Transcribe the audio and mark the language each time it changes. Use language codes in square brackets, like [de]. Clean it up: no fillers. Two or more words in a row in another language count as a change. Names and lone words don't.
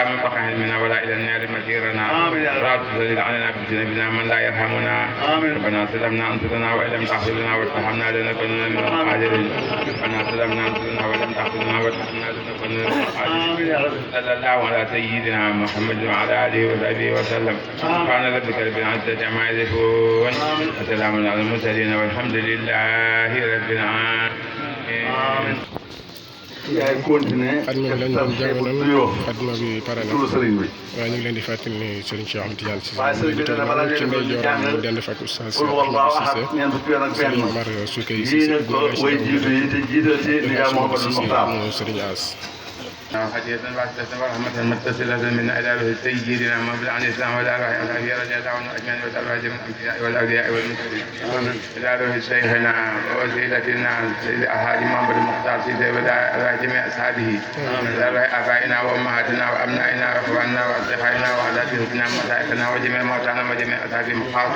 [ar] مبلغ علمنا ولا إلى النار مسيرنا ولا تسلط علينا بذنوبنا من لا يرحمنا ربنا سلمنا أنفسنا وإن لم تغفر لنا وترحمنا لنكونن من الخاسرين ربنا سلمنا أنفسنا وإن لم تغفر لنا وترحمنا لنكونن من الخاسرين صلى الله على سيدنا محمد وعلى آله وصحبه وسلم سبحان ربك رب العزة عما يصفون وسلام على المرسلين والحمد لله رب العالمين. [wo] yaay continué xadma bi lañ doon jàng noonu xadma bi pare na sëriñ bi waaye ñu ngi leen di fàttali ni Serigne Cheikh Ahmed Tidiane Cissé waaye sëriñ bi dana bala ci mbay jooram mu dend fak oustaz [ar] قل والله أحد [wo] ñeent fukki yoon ak benn Serigne Omar Soukey lii nag ko way jiitu yi te jiital ci li yaa Mouhamadou Mokhtar Serigne As [ar] حديث واسعة ورحمة متصلة من أدابه سيدنا محمد عن الإسلام والآباء والأبي رضي الله عنه أجمعين وتابعه من الأنبياء والأولياء والمرسلين. إلى روح شيخنا ووسيلتنا سيد الحاج محمد المختار سيدي وإلى جميع أصحابه. إلى روح آبائنا وأمهاتنا وأبنائنا وإخواننا وأصدقائنا وأولادنا ومشايخنا وجميع موتانا وجميع أصحابهم خاصة.